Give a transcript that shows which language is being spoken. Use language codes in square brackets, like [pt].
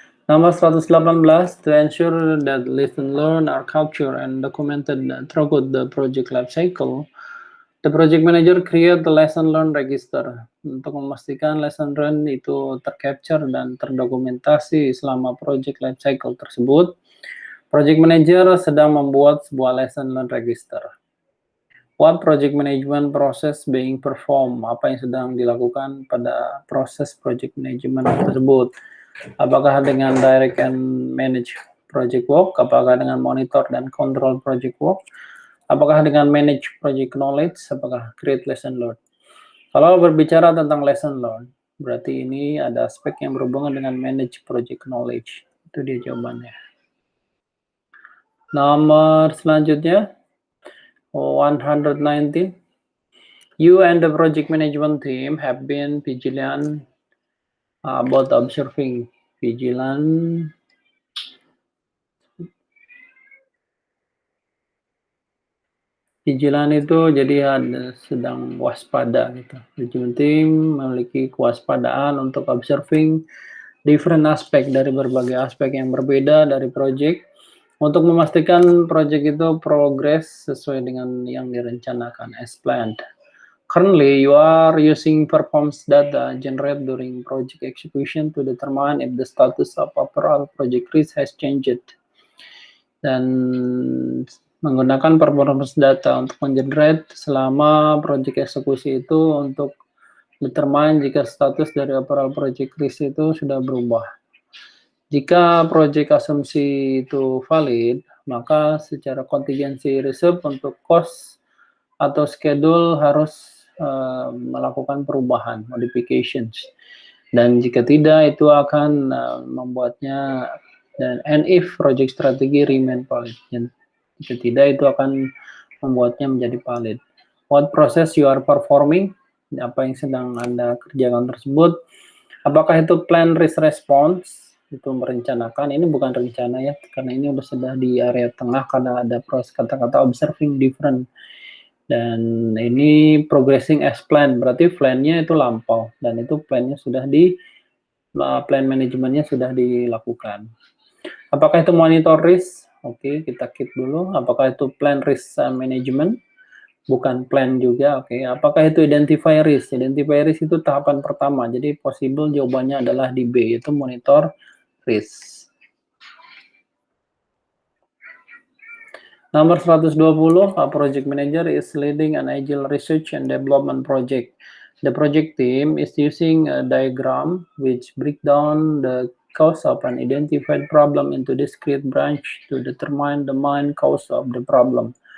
[id] Nomor 118, [en] to ensure that lesson learned are captured and documented throughout the project life cycle, the project manager create the lesson learned register. [id] Untuk memastikan lesson learned itu tercapture dan terdokumentasi selama project life cycle tersebut, project manager sedang membuat sebuah lesson learned register. [en] What project management process being performed? [id] Apa yang sedang dilakukan pada proses project management tersebut? Apakah dengan direct and manage project work? Apakah dengan monitor dan control project work? Apakah dengan manage project knowledge? Apakah create lesson learned? Kalau berbicara tentang lesson learned, berarti ini ada aspek yang berhubungan dengan manage project knowledge. Itu dia jawabannya. Nomor selanjutnya, 119. [en] You and the project management team have been vigilant about observing. [id] Vigilant itu jadi sedang waspada gitu. Management team memiliki kewaspadaan untuk observing different aspek dari berbagai aspek yang berbeda dari project untuk memastikan project itu progress sesuai dengan yang direncanakan [en] as planned. Currently, you are using performance data generated during project execution to determine if the status of overall project risk has changed. [id] Dan menggunakan performance data untuk mengenerate selama project eksekusi itu untuk determine jika status dari overall project risk itu sudah berubah. Jika project asumsi itu valid, maka secara contingency reserve untuk cost atau schedule harus melakukan perubahan, modifications. Dan jika tidak, itu akan membuatnya, [en] and if project strategy remain valid. [id] Dan jika tidak, itu akan membuatnya menjadi valid. [en] What process you are performing? [id] Apa yang sedang Anda kerjakan tersebut? Apakah itu plan risk response? Itu merencanakan. Ini bukan rencana ya, karena ini sudah di area tengah karena ada proses kata-kata observing different. Dan ini [en] progressing as plan, [id] berarti plan-nya itu lampau dan itu plan-nya sudah plan manajemennya sudah dilakukan. Apakah itu monitor risk? Oke, kita keep dulu. Apakah itu plan risk management? Bukan plan juga. Oke, apakah itu identify risk? Identify risk itu tahapan pertama. Jadi possible jawabannya adalah di B, yaitu monitor risk. Nomor 120, [en] a project manager is leading an agile research and development project. The project team is using a diagram which break down the cause of an identified problem into discrete branch to determine the main cause of the problem.